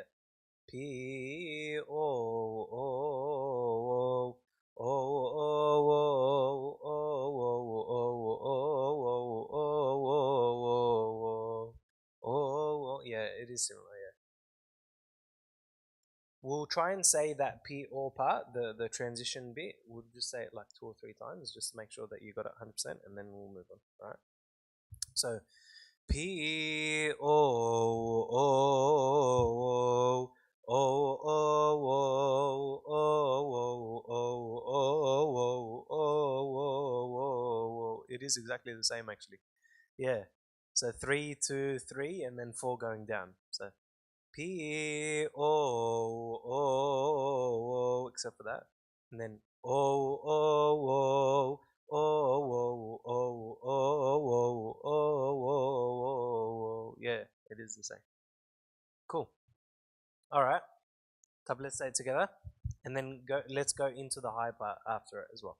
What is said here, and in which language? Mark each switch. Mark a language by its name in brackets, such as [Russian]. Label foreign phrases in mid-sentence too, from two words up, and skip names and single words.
[English] P O O O O O O. Yeah, it is similar. Yeah. We'll try and say that P or part, the transition bit. We'll just say it like 2 or 3 times, just to make sure that you got it 100%, and then we'll move on. All right. So P O O O O O O O O. It is exactly the same actually. Yeah. So 3, 2, 3, and then 4 going down. So P O O O, except for that, and then O O O O O O O O O O. Yeah, it is the same. Cool. All right. Let's say it together, and then go. Let's go into the high part after it as well.